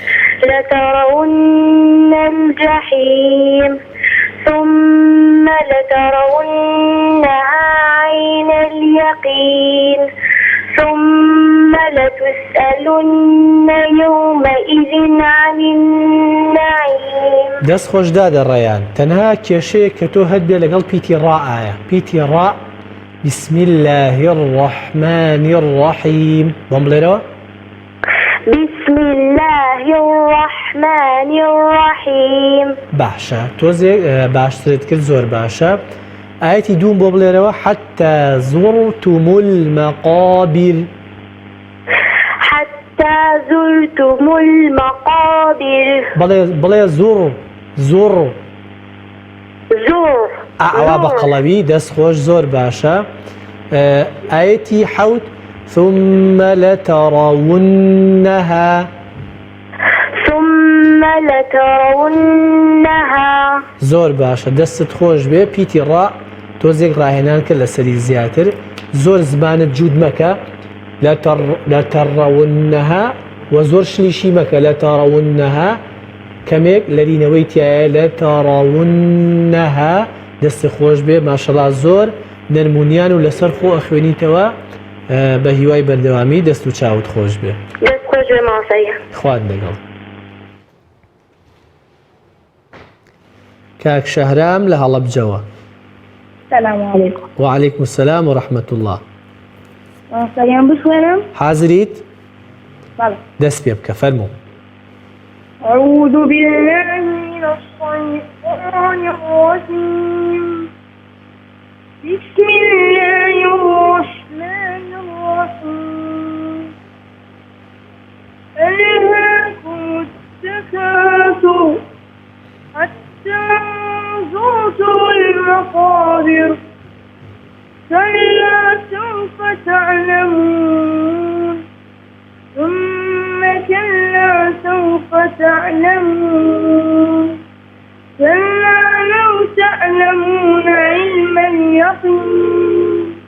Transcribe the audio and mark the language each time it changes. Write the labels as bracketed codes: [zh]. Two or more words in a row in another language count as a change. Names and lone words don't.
[ar] لترون الجحيم ثم لترونها عين اليقين ثم لتسألن يومئذ عن النعيم [ckb] دەست خۆش دادەڕێیان تەنها کێشەیە کە تۆ هەت بێ لەگەڵ پیتی ڕائایە پیتی ڕا [ar] بسم الله الرحمن الرحيم [ckb] بۆم بڵێرەوە [ar] بسم الله الرحمن الرحيم [ckb] باشە تۆزێک باشترت کرد زۆر باشە ئاەتی دووم بۆ بڵێرەوە [ar] حتى زرتم المقابر حتى زرتم المقابر. [ckb] بڵێ زوڕ زوڕ زور. ئەوا بە قەڵەوی دەست خۆش زۆر باشە. ئاەتی حەوت [ar] ثم لترونها ثم لترونها. [ckb] زۆر باشە دەستت خۆش بێ پیتی ڕا تۆزێک ڕاهێنان کرد لە سەری زیاتر زۆر زمانت جوود مەکە لترونها و زۆر شلیشی مەکە لترونها کەمێک لەرینەوەی تایە لترونها دەستی خۆش بێ ماشەڵا زۆر نەرمونیان و لەسەر خۆ ئەخوێنیتەوە بە هیوای بەردەوامی دەست و چاوت خۆش بێ. دەست خۆش بێ ماسەیە. خوات لەگەڵ. کاک شەهرام لە هەڵەبجەوە. [ar] السلام عليكم. وعليكم السلام ورحمة الله. [fa] سلام بخوانم. [ckb] حاضريت؟ [fa] بله. [ckb] دەست پێ بکە فەرموو. [ar] أعوذ بالله من الشيطان الرجيم. بسم الله الرحمن الرحيم. ألهاكم التكاثر حتى زرتم المقابر كلا سوف تعلمون ثم كلا سوف تعلمون كلا لو تعلمون علم اليقين